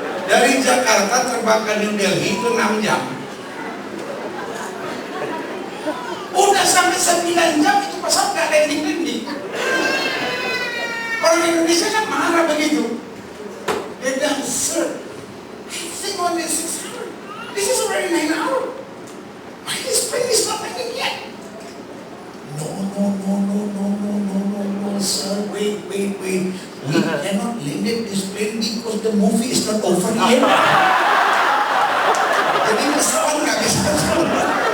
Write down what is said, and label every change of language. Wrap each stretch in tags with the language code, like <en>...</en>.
<id>Dari Jakarta terbang ke New Delhi itu 6 jam. Udah sampai 9 jam itu pesawat gak landing. Orang Indonesia kan marah begitu.</id> <en>Dia bilang, sir, I think only 6 hours. This is already 9 hours. Why this plane is not landing yet? No, sir, wait. We cannot land this plane because the movie is not over yet.</en> <id>Jadi pesawat nggak bisa terbang.</id>